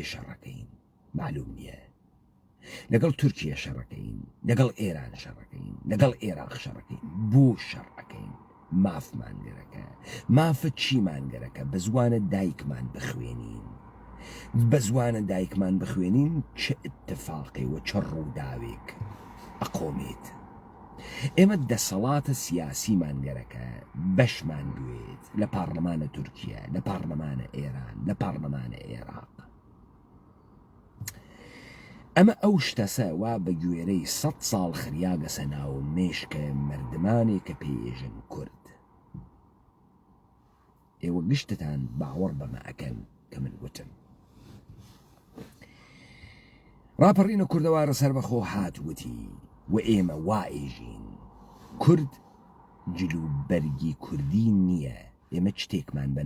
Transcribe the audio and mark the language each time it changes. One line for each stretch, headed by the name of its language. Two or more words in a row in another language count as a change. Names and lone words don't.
Central Kurdish: شەڕەکەین معلوم نییە لەگەڵ تورکیا شەڕەکەین لەگەڵ ئێران شەڕەکەین لەگەڵ عێراق شەڕەکەین بۆ شەڕەکەین مافمان گەرەکە مافە چیمان گەرەکە بە زوانە دایکمان بخوێنین بە زوانە دایکمان بخوێنین
Persian: چه اتفاقی
Central Kurdish: و چه ڕووداوێک ئەقۆمێت ئێمە دەسەڵاتە سیاسیمان گەرەکە بەشمان بوێت لە پارلەمانە تورکیا لە پارلەمانە ئێران لە پارلەمانە عێراق ئەمە ئەو شتەسە وا بە گوێرەی 100 ساڵ خریاگەسە ناو مێشکە مردمانێک کە پێژن کورد ئێوە گشتتان باوەڕ بەمە ئەکەن کە من وتم ڕاپەڕینە کوردەوارە سەر بەخۆ هاتووتی و ئێمە وا ئێژین کورد جلوبەرگی کوردی نییە ئێمە شتێکمان بە